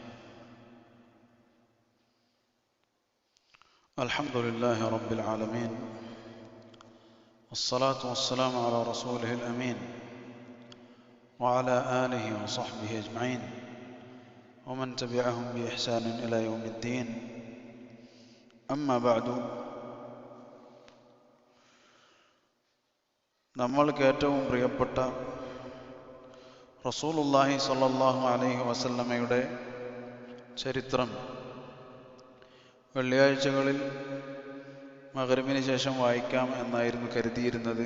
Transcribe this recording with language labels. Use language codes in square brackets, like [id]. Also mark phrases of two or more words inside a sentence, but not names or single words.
[ar] الحمد لله رب العالمين، والصلاة والسلام على رسوله الأمين وعلى آله وصحبه أجمعين ومن تبعهم بإحسان إلى يوم الدين. أما بعد، [ml] നമ്മൾക്ക് ഏറ്റവും പ്രിയപ്പെട്ട [ar] رسول الله صلى الله عليه وسلم [ml] ചരിത്രം വെള്ളിയാഴ്ചകളിൽ മഗ്‌രിബിന് ശേഷം വായിക്കാം എന്നായിരുന്നു കരുതിയിരുന്നത്.